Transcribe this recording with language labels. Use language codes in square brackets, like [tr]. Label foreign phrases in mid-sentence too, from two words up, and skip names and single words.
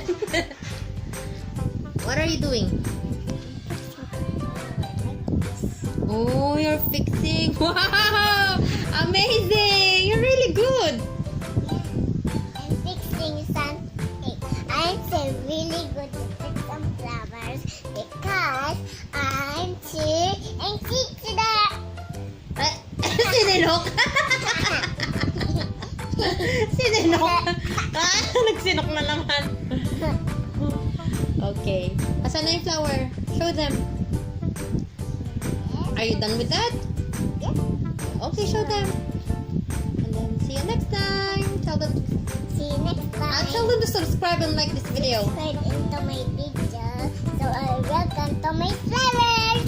[en] What are you doing? Oh, you're fixing. Wow! Amazing! You're really good. I'm fixing something. I'm so really good to fix some flowers because I'm too anxious to that. [tl] Sininok? Sininok? Ah, nagsinok na naman. Okay. Asan na yung [en] flower? Show them. Are you done with that? Yeah. Okay, show them. And then see you next time. Tell them. See you next time. Tell them to subscribe and like this video. Subscribe into my video. So welcome to my flowers later.